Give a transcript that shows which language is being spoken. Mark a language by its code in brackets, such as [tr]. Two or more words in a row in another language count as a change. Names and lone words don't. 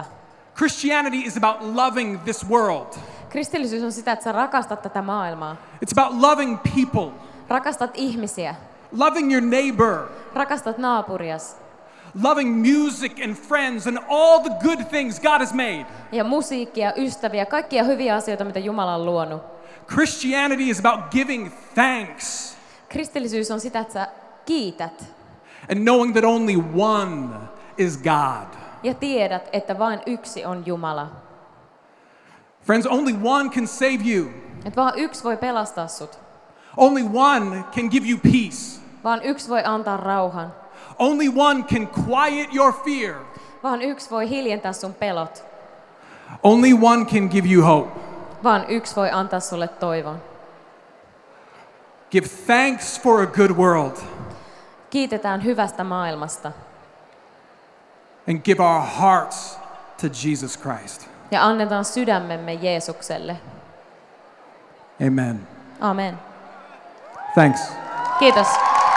[en] Christianity is about loving this world. [fi] Kristillisyys on sitä, että sä rakastat tätä maailmaa. [en] It's about loving people, [fi] Rakastat ihmisiä. [en] loving your neighbor, [fi] Rakastat naapurias. [en] loving music and friends and all the good things God has made. [fi] Ja musiikkia, ystäviä, kaikkia hyviä asioita, mitä Jumala on luonut. [en] Christianity is about giving thanks [fi] Kristillisyys on sitä, että sä kiität [en] and knowing that only one is God. [fi] ja tiedät, että vain yksi on Jumala. [en] Friends, only one can save you. [fi] Että vaan yksi voi pelastaa sut. [en] Only one can give you peace. [fi] Vaan yksi voi antaa rauhan. [en] Only one can quiet your fear. [fi] Vaan yksi voi hiljentää sun pelot. [en] Only one can give you hope. [fi] Vaan yksi voi antaa sulle toivon. [en] Give thanks for a good world [fi] Kiitetään hyvästä maailmasta [en] and give our hearts to Jesus Christ. [fi] ja annetaan sydämemme Jeesukselle. [en] Amen. [fi] Amen. [en] Thanks. [fi] Kiitos.